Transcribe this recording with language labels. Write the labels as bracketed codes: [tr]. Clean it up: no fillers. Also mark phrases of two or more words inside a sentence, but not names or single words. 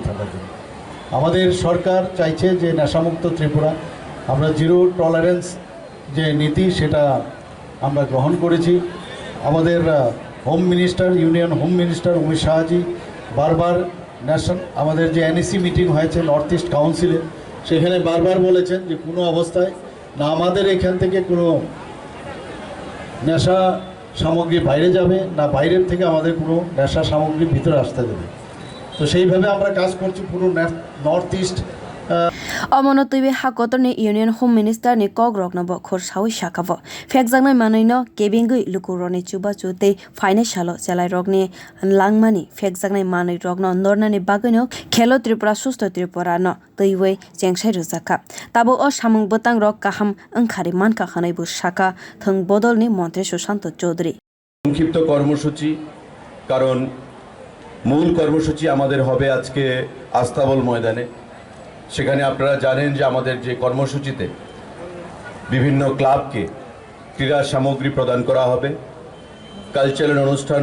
[bn] থাকার জন্য আমাদের সরকার চাইছে যে নেশামুক্ত ত্রিপুরা আমরা [en] zero tolerance [bn] যে নীতি সেটা আমরা গ্রহণ করেছি আমাদের [en] home minister union home minister [bn] অমিত শাহজি বারবার ন্যাশনাল আমাদের যে এনইসি মিটিং হয়েছে নর্থ ইস্ট কাউন্সিলে সেখানে বারবার বলেছেন যে কোনো অবস্থায় না আমাদের এখান থেকে কোনো নেশা সামগ্রী বাইরে যাবে না বাইরের থেকে আমাদের কোনো নেশা সামগ্রী ভিতরে আসতে দেবে তো সেইভাবে আমরা কাজ করছি পুরো নর্থ ইস্ট [trp] Omono tuibe hakotorni [en] Union Home Minister [trp] ni kogrokno bo khorsawi shakabo fekjaknai manaino kebingui lukuroni chuba chute financial chelai rokni langmani fekjaknai manai rokno nornani bagaino khelo tripura sostha tripura no tuiwe chengsai rujaka tabo o samung bwtang rok kaham angkhari manka khanai bu shaka thung bodolni montri Shushanta Chowdhury [bn] সংক্ষিপ্ত কর্মসূচি কারণ মূল কর্মসূচি আমাদের হবে আজকে আস্তাবল ময়দানে সেখানে আপনারা জানেন যে আমাদের যে কর্মসূচিতে বিভিন্ন ক্লাবকে ক্রীড়া সামগ্রী প্রদান করা হবে কালচারাল অনুষ্ঠান